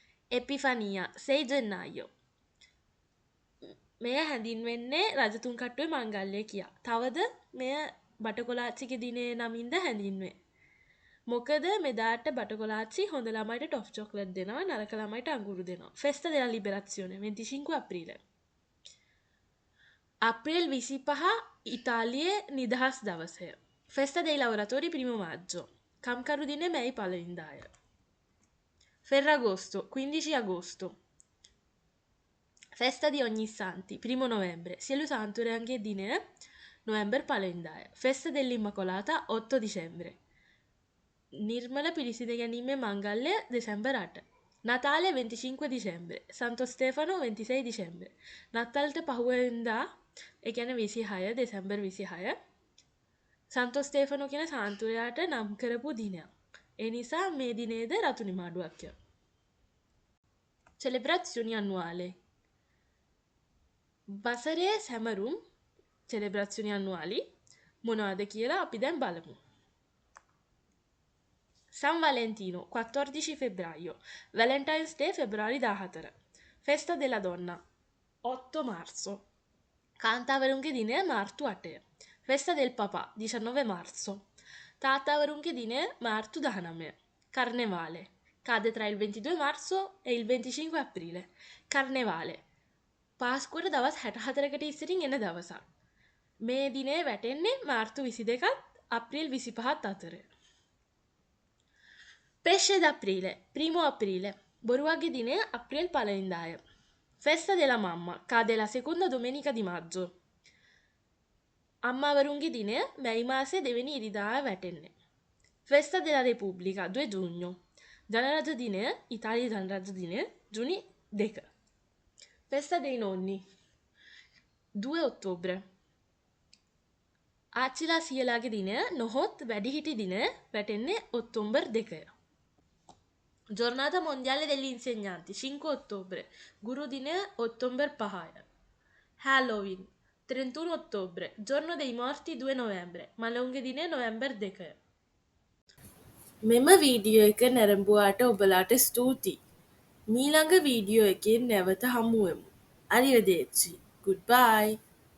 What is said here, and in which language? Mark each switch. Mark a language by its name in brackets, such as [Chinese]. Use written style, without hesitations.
[Italian] Epifania, 6 gennaio. [Sinhala] මෙය හැඳින්වෙන්නේ රජතුන් කට්ටුවේ මංගල්‍යය කියා. තවද මෙය බටකොලාච්චිගේ දිනේ නමින්ද හැඳින්වේ. මොකද මෙදාට බටකොලාච්චි හොඳ ළමයිට ටොෆ් චොක්ලට් දෙනවා, නරක ළමයිට අඟුරු දෙනවා. [Italian] Festa della Liberazione, 25 aprile. [Sinhala] අප්‍රේල් 25 ඉතාලියේ නිදහස් දවසය. [Italian] Festa dei lavoratori 1 maggio. [Sinhala] කම්කරු දිනේ මැයි පළවෙනිදාය. [Italian] Ferragosto, 15 agosto. Festa di Ognissanti, 1 novembre. [Sinhala] සියලු සාන්තුවරයන්ගේ දිනය නොවැම්බර් පළවෙනිදාය. [Italian] Festa dell'Immacolata, 8 dicembre. [Sinhala] නිර්මල පිරිසිඳ ගැනීමේ මංගල්‍ය December 8. [Italian] Natale 25 dicembre. Santo Stefano 26 dicembre. [Sinhala] නත්තල්ට පහුවෙනිදා ඒ කියන්නේ 26 දෙසැම්බර් 26. Santo Stefano කියන සාන්තුවරයාට නම් කරපු දිනයක්. ඒ නිසා මේ දිනේද රතු නිමාඩුවක් ය. [Italian] Celebrazioni annuali. [Sinhala] වසරේ සැමරුම් [Italian] celebrazioni annuali [Sinhala] මොනවද කියලා අපි දැන් බලමු. [Italian] San Valentino, 14 febbraio. Valentine's Day, febbraio 14. Festa della Donna, 8 marzo. [Sinhala] කාන්තාවරුන්ගේ දිනය මාර්තු 8. [Italian] Festa del Papà, 19 marzo. [Sinhala] තාත්තාවරුන්ගේ දිනය මාර්තු 19. Carnevale. [Italian] Cade tra il 22 marzo e il 25 aprile. Carnevale. [Sinhala] පාස්කුවට දවස් 64කට ඉස්සරින් එන දවසක්. මේ දිනේ වැටෙන්නේ මාර්තු 22ත් අප්‍රේල් 25ත් අතර. [Italian] Pesce d'aprile, 1 aprile. [Sinhala] බොරුවගේ දිනය අප්‍රේල් පළවෙනිදාය. [Italian] Festa della mamma, cade la seconda domenica di maggio. [Sinhala] අම්මාවරුන්ගේ දිනය මැයි මාසේ දෙවෙනි ඉරිදා වැටෙන්නේ. [Italian] Festa della Repubblica, 2 giugno. [Sinhala] ජනරජ දිනය, ඉතාලියේ ජනරජ දිනය ජුනි 2. [Italian] Festa dei nonni, 2 ottobre. [Sinhala] ආච්චිලා සියලාගේ දිනය නොහොත් වැඩිහිටි දිනය වැටෙන්නේ October 2. [Italian] Giornata mondiale degli insegnanti, 5 ottobre. [Sinhala] Guru Dine, [Italian] ottobre 5. Halloween, 31 ottobre. Giorno dei morti, 2 novembre. [Sinhala] Malunghe Dine, november 2. මෙම වීඩියෝ එක නැරඹුවාට ඔබලාට ස්තුතියි. මීළඟ වීඩියෝ එකෙන් නැවත හමුවෙමු. අරියදේච්චි. [English] Goodbye.